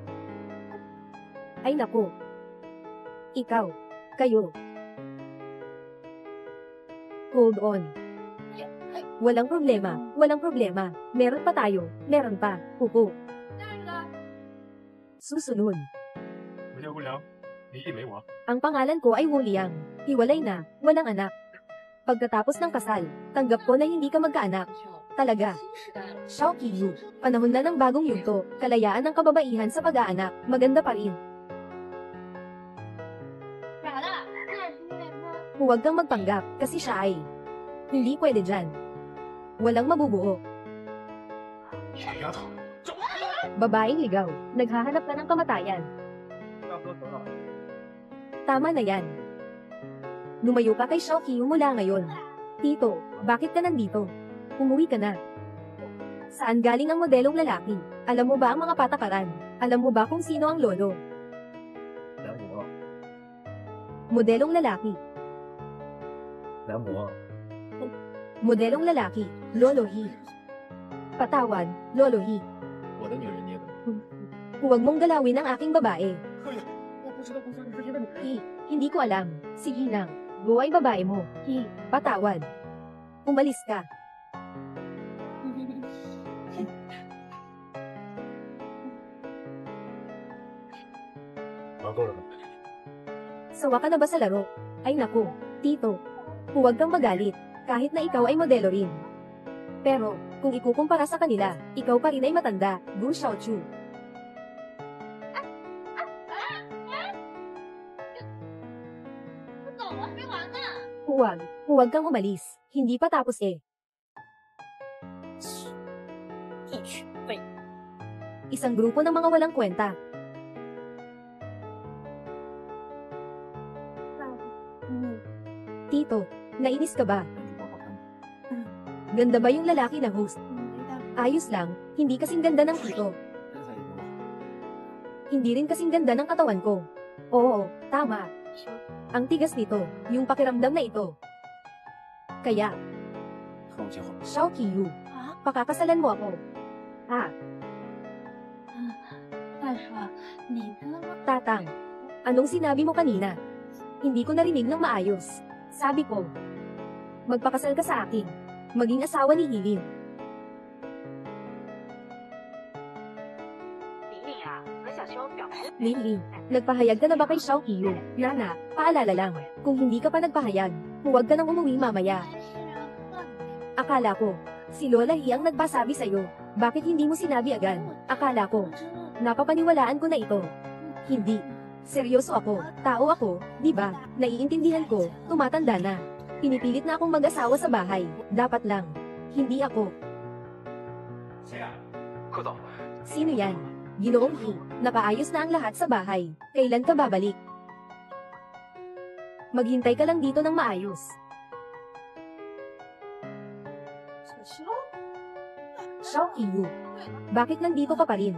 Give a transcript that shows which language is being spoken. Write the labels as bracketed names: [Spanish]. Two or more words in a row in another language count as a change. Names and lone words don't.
[Filipino] Ay naku. Ikaw. Kayo. [English] Hold on. [Filipino] Walang problema. Walang problema. Meron pa tayo. Meron pa. Upo. Susunod. [Chinese] 我叫吴良，你以为我？ [Filipino] Ang pangalan ko ay Wu Liang. Hiwalay na, walang anak. Pagkatapos ng kasal, tanggap ko na hindi ka magkaanak. Talaga. Xiao Qiyu, panahon na ng bagong yugto, kalayaan ng kababaihan sa pag-aanak, maganda pa rin. Huwag kang magpanggap, kasi siya ay hindi pwede dyan. Walang mabubuo. [Chinese] 野丫头，走！ [Filipino] Babaeng ligaw, naghahanap ka ng kamatayan. [Chinese] 大哥得了， [Filipino] Tama na yan. Lumayo ka kay Xiaoqiu mula ngayon. Tito, bakit ka nandito? Umuwi ka na. Saan galing ang modelong lalaki? Alam mo ba ang mga patakaran? Alam mo ba kung sino ang lolo? [Chinese] 南魔， [Filipino] Modelong lalaki. [Chinese] 南魔， [Filipino] Modelong lalaki, Lolo He. Patawad, Lolo He. [Chinese] 我的女人捏的。 [Filipino] Huwag mong galawin ang aking babae. [Chinese] 哎呀，我不知道公司是谁的女人。 [Filipino] He, hindi ko alam. Sige lang. Go ay babae mo. He, patawad. Umalis ka. [Chinese] 玩够了吗？ [Filipino] Sawa ka na ba sa laro? Ay naku, Tito. Huwag kang magalit, kahit na ikaw ay modelo rin. Pero, kung ikukumpara sa kanila, ikaw pa rin ay matanda, Gu Xiaochu. [Chinese] 不走了，没完呢。 [Filipino] Huwag kang umalis. Hindi pa tapos eh. [Chinese] 一群废物。 [Filipino] Isang grupo ng mga walang kwenta. Tito, nainis ka ba? [Chinese] 男主播好看吗？ [Filipino] Ganda ba yung lalaki na host? [Chinese] 没的。 [Filipino] Ayos lang, hindi kasing ganda ng Tito. [Chinese] 身材也不好。 [Filipino] Hindi rin kasing ganda ng katawan ko. Oo, tama. Ang tigas nito, yung pakiramdam na ito. Kaya, [Chinese] 和我结婚。 Xiaoqiu, 啊， [Filipino] pakakasalan mo ako. Ha, [Chinese] 大叔，你跟我 [Filipino] tatang. Anong sinabi mo kanina? Hindi ko narinig ng maayos. Sabi ko, magpakasal ka sa akin. Maging asawa ni Hilin. [Chinese] 玲玲啊，和小修表白。 [Filipino] Lili, nagpahayag ka na ba kay Xiaoqiu? Nana, paalala lang, kung hindi ka pa nagpahayag, huwag ka nang umuwi mamaya. [Chinese] 还是换 [Filipino] Akala ko, si Lola Hi ang nagpasabi sa'yo. Bakit hindi mo sinabi agad? Akala ko, [Chinese] 我知道。 [Filipino] napapaniwalaan ko na ito. Hindi. Seryoso ako, tao ako, di ba? Naiintindihan ko, tumatanda na. Pinipilit na akong mag-asawa sa bahay. Dapat lang. Hindi ako. [Chinese] 谁呀？贺总。 [Filipino] Sino yan? Ginoong Hi, napaayos na ang lahat sa bahay. Kailan ka babalik? Maghintay ka lang dito ng maayos. [Chinese] 小修， [Filipino] Xiaoqiu, bakit nandito ka pa rin?